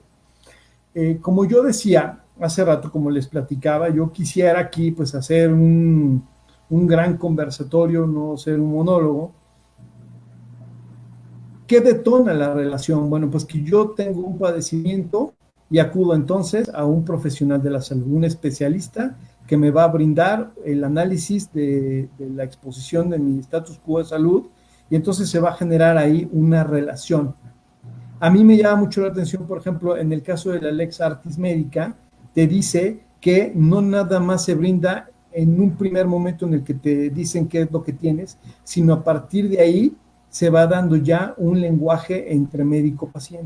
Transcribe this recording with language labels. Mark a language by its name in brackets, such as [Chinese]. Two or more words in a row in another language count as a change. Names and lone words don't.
[Spanish] Como yo decía hace rato, como les platicaba, yo quisiera aquí pues hacer un gran conversatorio, no ser un monólogo. ¿Qué detona la relación? Bueno, pues que yo tengo un padecimiento y acudo entonces a un profesional de la salud, un especialista que me va a brindar el análisis de la exposición de mi [Latin] status quo [Spanish] de salud y entonces se va a generar ahí una relación. A mí me llama mucho la atención, por ejemplo, en el caso de la [Latin] Lex Artis [Spanish] Médica, te dice que no nada más se brinda en un primer momento en el que te dicen qué es lo que tienes, sino a partir de ahí se va dando ya un lenguaje entre médico-paciente.